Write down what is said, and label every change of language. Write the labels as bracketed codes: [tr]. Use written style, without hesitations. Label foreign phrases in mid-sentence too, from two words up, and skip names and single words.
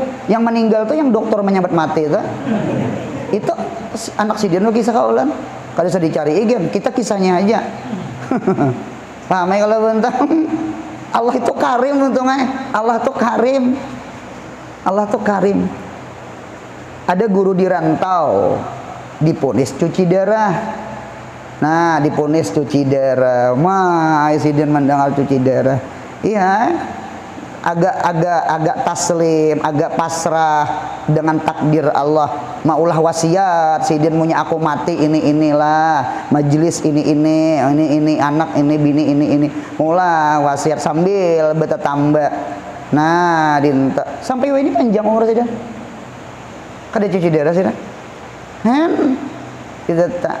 [bjn] Yang meninggal tuh yang dokter menyambat mati itu anak sidin lo kisah kaulan. Kada usah dicari igen, kita kisahnya aja. Paham ya kalau bentang? Allah itu karim untungnya. Allah tuh karim. Allah tuh karim. Ada guru di rantau diponis cuci darah. Nah, diponis cuci darah. Sidin mendengar cuci darah. Iya, agak taslim, agak pasrah dengan takdir Allah. Maulah wasiat, sidin punya aku mati inilah, majelis ini anak ini bini ini. Mula wasiat sambil betetambah. Nah, dinta sampai ini panjang umur sidin. Kada cuci darah sidin. Kita tak.